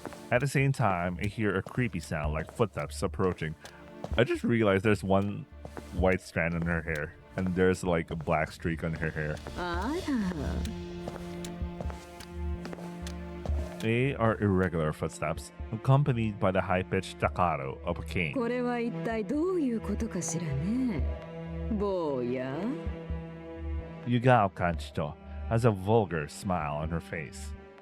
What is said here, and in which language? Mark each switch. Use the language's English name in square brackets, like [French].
[English] At the same time, I hear a creepy sound like footsteps approaching. I just realized there's one white strand in her hair, and there's like a black streak on her hair. They are irregular footsteps, accompanied by the high-pitched staccato of a cane. [Japanese] これは一体どういうことかしらね。坊や。 [English] Yugao Kanchito has a vulgar smile on her face.